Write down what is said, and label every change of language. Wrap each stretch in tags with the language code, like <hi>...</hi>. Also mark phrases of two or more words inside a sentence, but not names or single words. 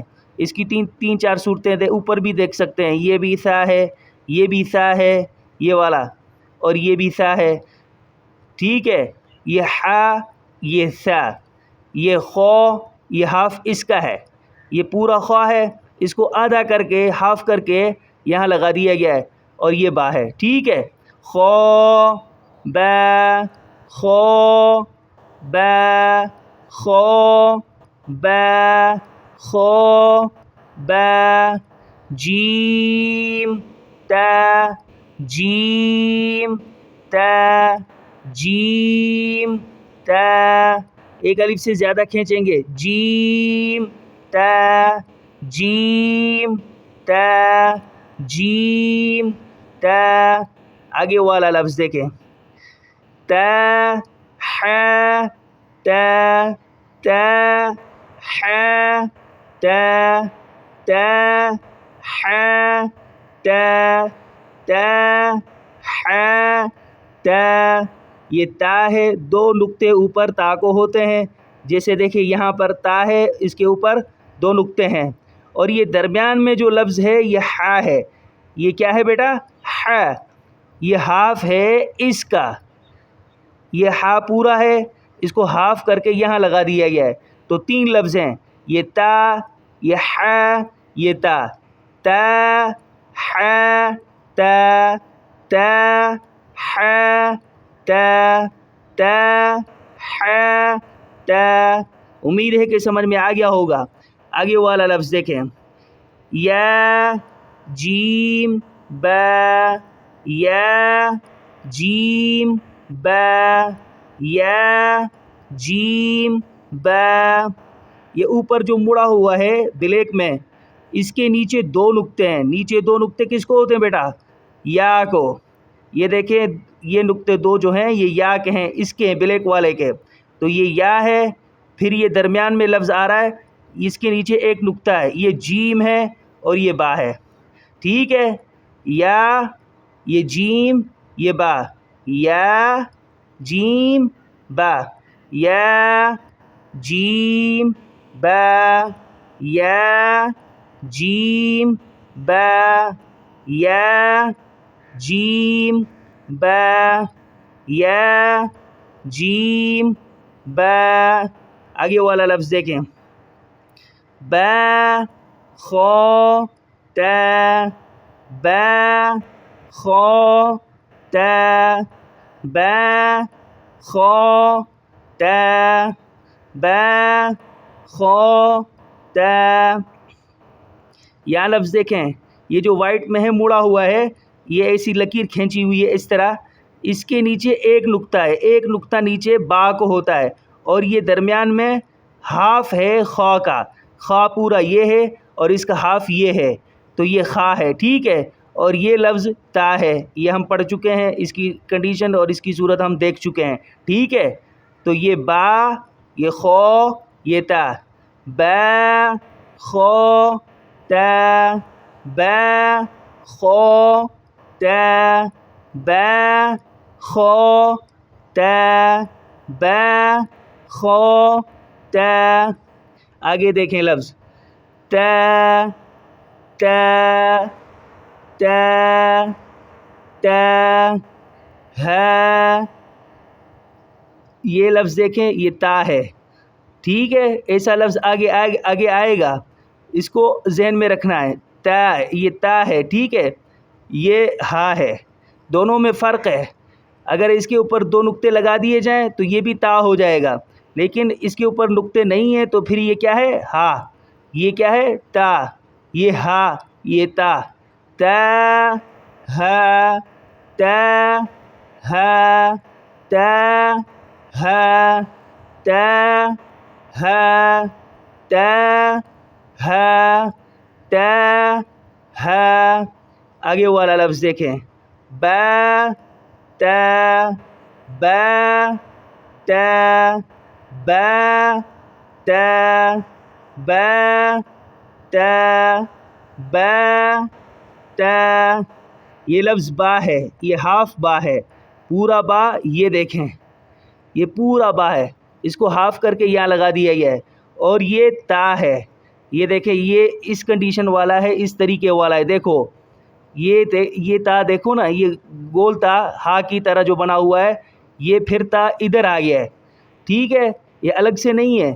<ur>اس کی تین چار صورتیں اوپر بھی دیکھ سکتے ہیں، یہ بھی سا ہے، یہ بھی سا ہے، یہ والا، اور یہ بھی سا ہے۔ ٹھیک ہے، یہ ہا، یہ سا، یہ خو، یہ ہاف اس کا ہے، یہ پورا خواہ ہے، اس کو آدھا کر کے ہاف کر کے یہاں لگا دیا گیا ہے، اور یہ با ہے۔ ٹھیک ہے، خو ب خو ب خو ب خو ب، جیم ت جیم ت جیم ت، ایک الف سے زیادہ کھینچیں گے، جیم ت جیم ت جیم ت، آگے والا لفظ دیکھیں، ت ح ت ت ح ت ت ح ت ت ح ت، یہ تا ہے، دو نقطے اوپر تا کو ہوتے ہیں، جیسے دیکھیں یہاں پر تا ہے، اس کے اوپر دو نقطے ہیں، اور یہ درمیان میں جو لفظ ہے یہ ہا ہے، یہ کیا ہے بیٹا، ح، یہ ہاف ہے اس کا، یہ ہا پورا ہے، اس کو ہاف کر کے یہاں لگا دیا گیا ہے، تو تین لفظ ہیں، یہ تا، یہ ح، یہ تا، تا ح تا تا ح تا تا ح تا، امید ہے کہ سمجھ میں آ گیا ہوگا۔ آگے والا لفظ دیکھیں، یا جیم ب یا جیم ب یا جیم ب، یہ اوپر جو مڑا ہوا ہے بلیک میں، اس کے نیچے دو نقطے ہیں، نیچے دو نقطے کس کو ہوتے ہیں بیٹا، یا کو، یہ دیکھیں یہ نقطے دو جو ہیں یہ یا کے ہیں، اس کے ہیں بلیک والے کے، تو یہ یا ہے، پھر یہ درمیان میں لفظ آ رہا ہے، اس کے نیچے ایک نقطہ ہے، یہ جیم ہے اور یہ با ہے۔ ٹھیک ہے، یا یہ جیم یہ با، یا جیم با یا جیم با یا جیم با یا جیم با یا جیم با، آگے والا لفظ دیکھیں، با خا تا با خا تا با خا تا با خا تا. یہاں لفظ دیکھیں، یہ جو وائٹ میں ہے مڑا ہوا ہے، یہ ایسی لکیر کھینچی ہوئی ہے اس طرح، اس کے نیچے ایک نقطہ ہے، ایک نقطہ نیچے با کو ہوتا ہے، اور یہ درمیان میں ہاف ہے خا کا، خا پورا یہ ہے اور اس کا ہاف یہ ہے، تو یہ خا ہے، ٹھیک ہے. اور یہ لفظ تا ہے، یہ ہم پڑھ چکے ہیں، اس کی کنڈیشن اور اس کی صورت ہم دیکھ چکے ہیں، ٹھیک ہے. تو یہ با، یہ خو، یہ تا، با خو تا با خو تا با خو تا با خو تا. آگے دیکھیں لفظ تا تا تا تا ہا. یہ لفظ دیکھیں، یہ تا ہے، ٹھیک ہے. ایسا لفظ آگے آئے گا، اس کو ذہن میں رکھنا ہے. تا، یہ تا ہے، ٹھیک ہے، یہ ہا ہے، دونوں میں فرق ہے. اگر اس کے اوپر دو نقطے لگا دیے جائیں تو یہ بھی تا ہو جائے گا، لیکن اس کے اوپر نقطے نہیں ہیں تو پھر یہ کیا ہے؟ ہا. یہ کیا ہے؟ تا. یہ ہا، یہ تا. تا ہا تا ہا تا ہا تا ہا تا ہا تا ہا. آگے والا لفظ دیکھیں، با تا با تا با تا با تا با تا. یہ لفظ با ہے، یہ ہاف با ہے، پورا با یہ دیکھیں، یہ پورا با ہے، اس کو ہاف کر کے یہاں لگا دیا گیا ہے. اور یہ تا ہے، یہ دیکھیں، یہ اس کنڈیشن والا ہے، اس طریقے والا ہے. دیکھو یہ تا دیکھو نا، یہ گول تا ہا کی طرح جو بنا ہوا ہے، یہ پھر تا ادھر آ گیا ہے، ٹھیک ہے، یہ الگ سے نہیں ہے.</ur>